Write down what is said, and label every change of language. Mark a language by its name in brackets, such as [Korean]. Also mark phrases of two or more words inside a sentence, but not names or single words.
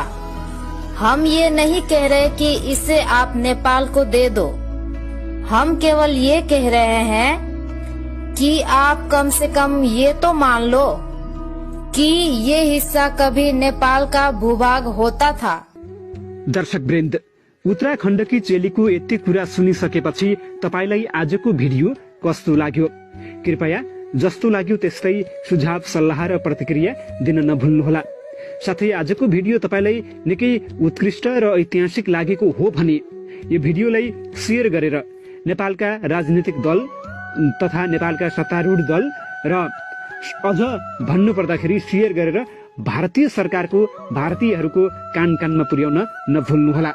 [Hindi] हम ये नहीं कह रहे कि इसे आप नेपाल को दे दो। हम केवल ये कह रहे हैं कि आप कम से कम ये तो मान लो कि ये हिस्सा कभी नेपाल का भूभाग होता था। [Nepali] दर्शक वृन्द, उत्तराखण्डकी चेलीको यति कुरा सुनिसकेपछि तपाईलाई आजको भिडियो कस्तो लाग्यो? कृपया जस्तो लाग्यो त्यस्तै सुझाव सल्लाह र प्रतिक्रिया दिन नभुल्नुहोला। साथै आजको भिडियो तपाईलाई निकै उत्कृष्ट र ऐतिहासिक लागेको हो भने यो भिडियोलाई शेयर गरेर नेपालका राजनीतिक दल तथा नेपालका सत्तारूढ दल र अझ भन्नुपर्दाखेरि शेयर गरेर भारतीय सरकारको भारतीयहरूको कान कानमा पुर्याउन नभुल्नुहोला।